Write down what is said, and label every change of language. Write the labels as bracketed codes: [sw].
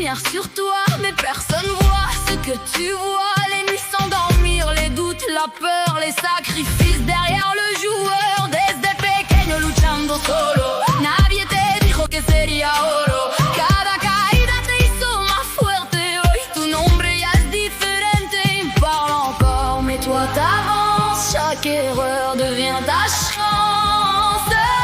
[fr] Sur toi, mais personne voit ce que tu vois. Les nuits sans dormir, les doutes, la peur, les sacrifices derrière le joueur. [es] Desde pequeño luchando solo, nadie te dijo que sería oro. Cada caída te hizo más fuerte. Hoy tu nombre ya es diferente. [fr] Ils parlent encore, mais toi t'avances. Chaque erreur devient ta chance.